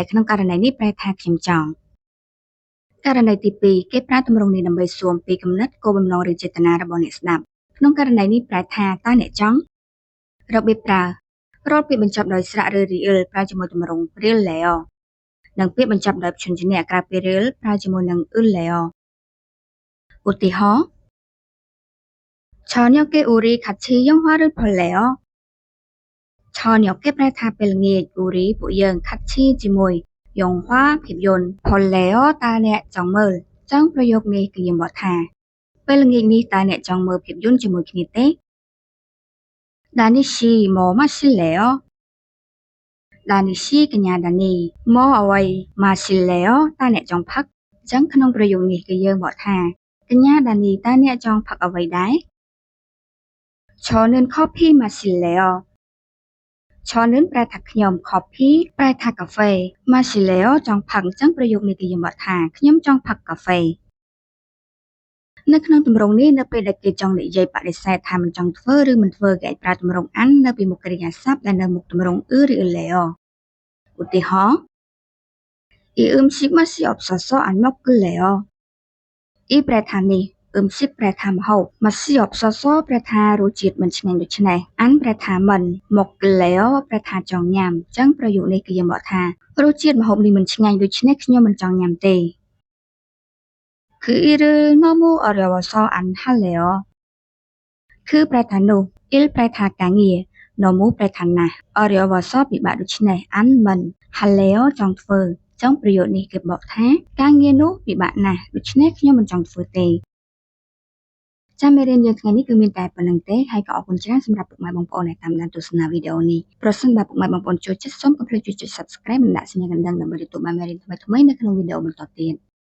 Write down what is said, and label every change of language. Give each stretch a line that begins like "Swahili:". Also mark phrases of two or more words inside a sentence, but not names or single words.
Khmer: ក្នុងករណីនេះប្រែថាខ្ញុំចង់ករណីទី2គេប្រើទម្រង់នេះដើម្បីសួរអំពីគំនិតគោលបំណងឬចេតនារបស់អ្នកស្ដាប់ក្នុងករណីនេះប្រែថាតើអ្នកចង់របៀបប្រើរាល់ពាក្យបញ្ចប់ដោយស្រៈឬរីអ៊ិលប្រើជាមួយទម្រង់រៀលលេអូនិងពាក្យបញ្ចប់ដោយព្យញ្ជនៈក្រៅពីរៀលប្រើជាមួយនឹងអ៊ុលលេអូឧទាហរណ៍
Korean: 저녁에 우리 같이 영화를 볼래요?
Khmer: 저녁 គេប្រែថាពេលល្ងាច우리ពួកយើង같이ជាមួយ영화ភាពយន្ត볼래요តើអ្នកចង់មើលចឹងប្រយោគនេះគឺយើងបកថាពេលល្ងាចនេះតើអ្នកចង់មើលភាពយន្តជាមួយគ្នាទេ
Korean: 다니 씨 뭐 마실래요?
Khmer: 다니 씨 កញ្ញាដានីមកអ្វី마실래요តើអ្នកចង់ផឹកចឹងក្នុងប្រយោគនេះគឺយើងបកថាកញ្ញាដានីតើអ្នកចង់ផឹកអ្វីដែរ
Korean: 저는 커피 마실래요?
Khmer: 저는 ប្រែថាខ្ញុំ coffee ប្រែថាកាហ្វេ masileo ចង់ផឹកអញ្ចឹងប្រយោគនេះគឺយើងបកថាខ្ញុំចង់ផឹកកាហ្វេនៅក្នុងទម្រង់នេះនៅពេលដែលគេចង់និយាយបដិសេធថាមិនចង់ធ្វើឬមិនធ្វើគេអាចប្រើទម្រង់អាននៅពីមុខកិរិយាសព្ទដែលនៅមុខទម្រង់ឬលេអូឧទាហរណ៍
Korean: 이 음식 맛이 없어서 안 먹을래요.
Khmer: 이 ប្រែថានេះ음식ប្រែថាម្ហូប
Korean: 맛이 없어서
Khmer: ប្រែថារសជាតិមិនឆ្ងាញ់ដូច្នេះអានប្រែថាមិន먹을래요ប្រែថាចង់ញ៉ាំអញ្ចឹងប្រយោគនេះគឺយើងបកថារសជាតិម្ហូបនេះមិនឆ្ងាញ់ដូច្នេះខ្ញុំមិនចង់ញ៉ាំទេ
Korean: 그 일을 너무 어려워서 안 할래요.
Khmer: 그 ប្រែថានោះ일ប្រែថាការងារ너무ប្រែថាណាស់어려워서ពិបាកដូច្នេះអានមិន할래요ចង់ធ្វើអញ្ចឹងប្រយោគនេះគេបកថាការងារនោះពិបាកណាស់ដូច្នេះខ្ញុំមិនចង់ធ្វើទេចាំមេរៀនយើងថ្ងៃនេះគឺមានតែប៉ុណ្្នឹងទេហើយក៏អរគុណច្រើនសម្រាប់ពុកម៉ែបងប្អូនដែលតាមដានទស្សនាវីដេអូនេះប្រសិនបើពុកម៉ែបងប្អូនចូលចិត្តសូមកុំភ្លេចជួយចុច Subscribe និងដាក់សញ្ញាកណ្ដឹងដើម្បីទទួលបានមេរៀនថ្មីៗនៅក្នុងវីដេអូបន្តទៀត